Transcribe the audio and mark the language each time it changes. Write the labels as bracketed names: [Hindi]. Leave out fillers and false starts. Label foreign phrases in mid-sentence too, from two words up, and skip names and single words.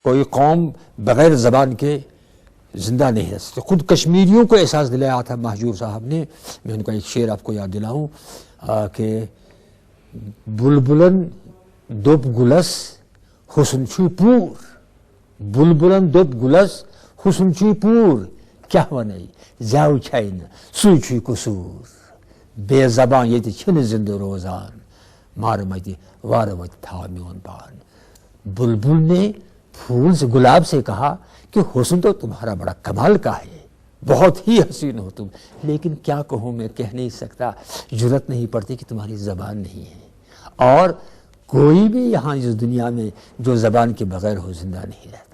[Urdu] کوئی قوم بغیر زبان کے زندہ نہیں رہ سکتی. خود کشمیریوں کو احساس دلایا تھا مہجور صاحب نے. میں ان کا ایک شعر آپ کو یاد دلاؤں کہ [Kashmiri] بلبلن دوپ گلس حسن چھوی پور، بلبلن دوپ گلس حسن چھوی پور، کیا ونائی زیو چھین سوی چھوی قصور، بے زبان یہ چھن زندہ روزان، مارمتی وارمتی تھا میون پان. [Urdu] بلبل نے پھول سے، گلاب سے کہا کہ حسن تو تمہارا بڑا کمال کا ہے، بہت ہی حسین ہو تم، لیکن کیا کہوں میں، کہہ نہیں سکتا، جرأت نہیں پڑتی کہ تمہاری زبان نہیں ہے. اور کوئی بھی یہاں اس دنیا میں جو زبان کے بغیر ہو زندہ نہیں رہتا.